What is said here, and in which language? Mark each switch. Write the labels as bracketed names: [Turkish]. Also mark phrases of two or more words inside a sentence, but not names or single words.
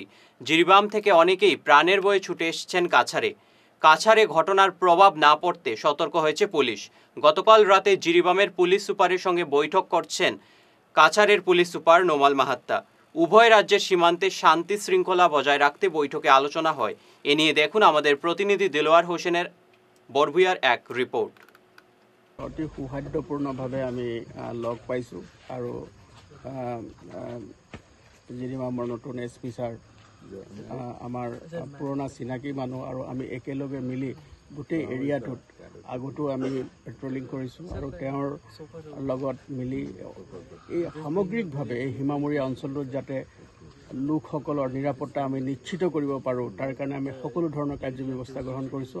[Bangla] জিরিবাম থেকে অনেকেই প্রাণের ভয়ে ছুটে এসেছেন কাছাড়ে ঘটনার প্রভাব না পড়তে সতর্ক হয়েছে পুলিশ। গতকাল রাতে জিরিবামের পুলিশ সুপারের সঙ্গে বৈঠক করছেন কাছাড়ের পুলিশ সুপার নোমাল মাহাত্তা। উভয় রাজ্যের সীমান্তে শান্তি শৃঙ্খলা বজায় রাখতে বৈঠকে আলোচনা হয়। এ নিয়ে দেখুন আমাদের প্রতিনিধি দিলওয়ার হোসেনের বরভুইয়ার এক রিপোর্ট। [Assamese] অতি সৌহাৰ্দ্যপূৰ্ণভাৱে আমি লগ পাইছোঁ আৰু জিৰিবামৰ নতুন SP ছাৰ আমাৰ পুৰণা চিনাকি মানুহ, আৰু আমি একেলগে মিলি গোটেই এৰিয়াটোত আগতো আমি পেট্ৰলিং কৰিছোঁ আৰু তেওঁৰ লগত মিলি এই সামগ্ৰিকভাৱে এই সীমামূৰীয়া অঞ্চলটোত যাতে লোকসকলৰ নিৰাপত্তা আমি নিশ্চিত কৰিব পাৰোঁ, তাৰ কাৰণে আমি সকলো ধৰণৰ কাৰ্য ব্যৱস্থা গ্ৰহণ কৰিছোঁ।